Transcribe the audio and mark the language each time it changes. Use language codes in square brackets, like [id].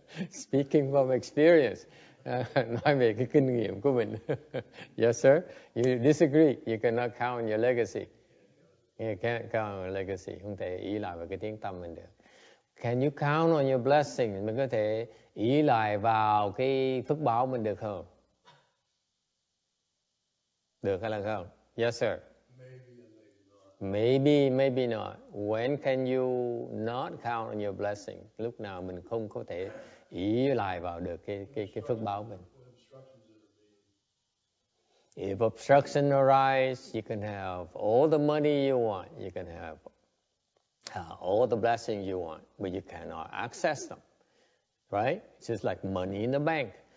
[en] Speaking from experience, [vi] nói về cái kinh nghiệm của mình. [en] Yes, sir. You disagree. You cannot count on your legacy. You can't count on your legacy. [vi] Không thể ý lại vào cái tiếng tăm mình được. [en] Can you count on your blessing? [vi] Mình có thể ý lại vào cái phước báo mình được không? Được hay là không? [en] Yes, sir. Maybe not. When can you not count on your blessing? [vi] Lúc nào mình không có thể ý lại vào được cái phước báo mình. [en] If obstruction arise, you can have all the money you want. You can have all the blessings you want, but you cannot access them. Right? It's just like money in the bank.